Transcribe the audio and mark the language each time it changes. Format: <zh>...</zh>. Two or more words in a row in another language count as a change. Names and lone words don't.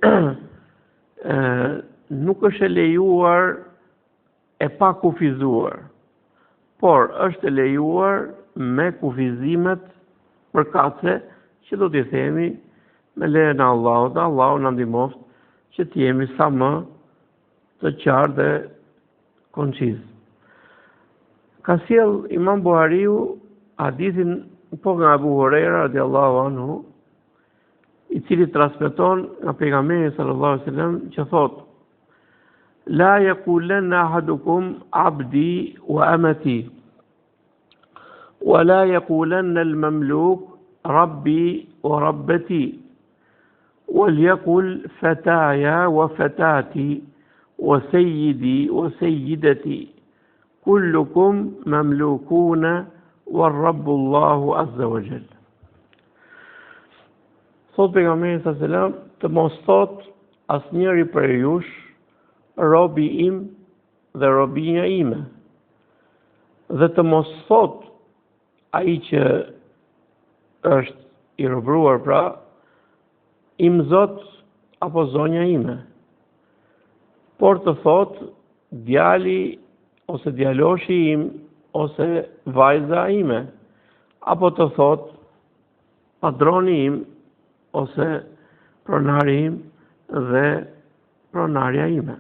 <sq>nuk është e lejuar e pa kufizuar, por është e lejuar me kufizimet përkatëse që do t'i themi me lejen e Allahut, Allahu na ndihmoft që të jemi sa më të qartë dhe konciz. Ka sjell Imam Buhariu hadithin po nga Abu Huraira</sq> <ar>رضي الله عنه,</ar> <sq>i cili transmeton nga pejgamberi</sq> <ar>صلى الله عليه وسلم</ar> <sq>që thot:</sq> <ar>لا يقولن أحدكم عبدي وأمتي, ولا يقولن المملوك ربي وربتي, وليقل فتايا وفتاتي وسيدي وسيدتي كلكم مملوكون والرب الله عز وجل.</ar> <sq>Thot pejgamberi</sq> <ar>صلى الله عليه وسلم,</ar> <sq>të mos thot asnjëri për jush robi im dhe robinja ime, dhe të mos thot ai që është i robëruar, pra im zot apo zonja ime, por të thot djali ose djaloshi im ose vajza ime, apo të thot padroni im ose pronari im dhe pronarja ime.</sq>